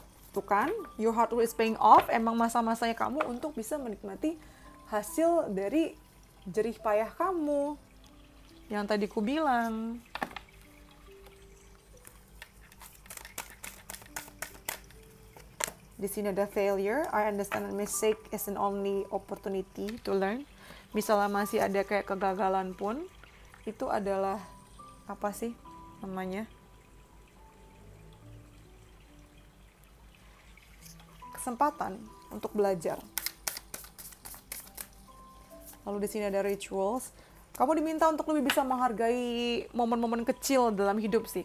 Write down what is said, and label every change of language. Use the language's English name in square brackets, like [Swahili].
[Indonesian] Tuh kan, [English] your hard work is paying off. [Indonesian] Emang masa-masanya kamu untuk bisa menikmati hasil dari jerih payah kamu. Yang tadi ku bilang. Di sini ada failure. [English] I understand that mistake is an only opportunity to learn. [Indonesian] Misalnya masih ada kayak kegagalan pun, itu adalah apa sih namanya? Kesempatan untuk belajar. Lalu di sini ada rituals. Kamu diminta untuk lebih bisa menghargai momen-momen kecil dalam hidup sih.